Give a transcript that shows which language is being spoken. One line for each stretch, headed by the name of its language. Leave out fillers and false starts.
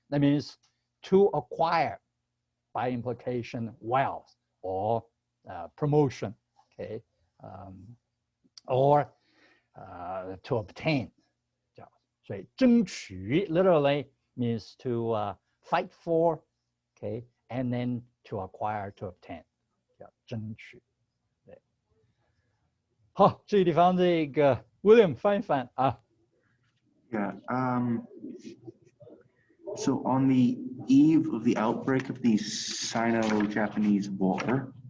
English: That means to acquire, by implication, wealth or promotion, okay, or to obtain. 所以争取 literally means to fight for, okay, and then to acquire, to obtain.
Chinese: 叫争取。对。好，这个地方这个 William 翻一翻啊。
English: Yeah. So on the eve of the outbreak of the Sino-Japanese War,